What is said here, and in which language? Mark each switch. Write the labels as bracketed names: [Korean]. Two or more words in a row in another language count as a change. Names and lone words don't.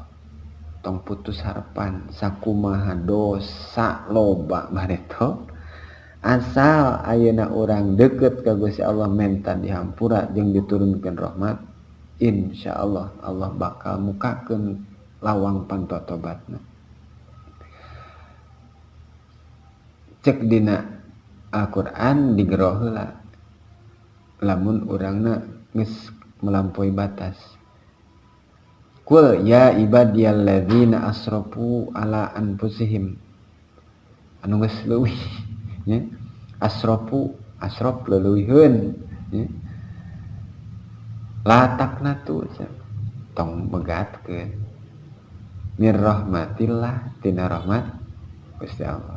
[Sundanese] Tong putus harapan sakumaha dosa loba bareto asal ayeuna urang deukeut ka Gusti Allah menta dihampura jeung diturunkeun rahmat, insyaallah Allah bakal mukakeun lawang pantotobatna. Cek dina Al-Qur'an digero heula lamun urangna geus [Indonesian] melampaui batas. [Arabic] قل يا عبادي الذين أسرفوا على أنفسهم, [Sundanese] anu geus leuwih nya [Arabic] أسرفوا أسرف [Sundanese] leuwihkeun nya [Arabic] لا تقنطوا [Sundanese] tong megatkeun [Arabic] من رحمة الله [Sundanese] tina rahmat Gusti Allah.